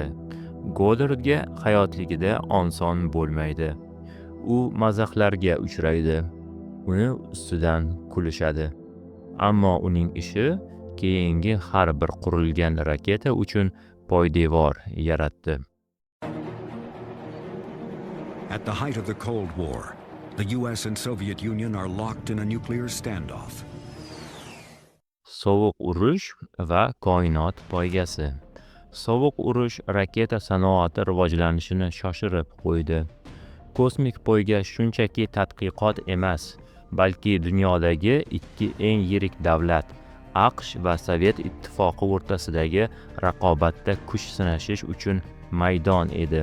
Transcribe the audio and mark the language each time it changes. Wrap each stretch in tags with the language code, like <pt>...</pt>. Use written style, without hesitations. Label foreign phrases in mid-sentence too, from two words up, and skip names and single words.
<uz>Goddardga hayotligida oson bo'lmaydi. U mazaxlarga uchraydi. Uni ustidan kulishadi. Ammo uning ishi keyingi har bir qurilgan raketa uchun poydevor yaratdi.</uz> <en>At the height of the Cold War, the US and Soviet Union are locked in a nuclear standoff.</en> <uz>Sovuq urush va koinot poygasi. Sovuq urush raketa sanoati rivojlanishini shoshirib qo'ydi. Kosmik poyga shunchaki tadqiqot emas, balki dunyodagi ikki eng yirik davlat AQSh va Sovet ittifoqi o'rtasidagi raqobatda kuch sinashish uchun maydon edi.</uz>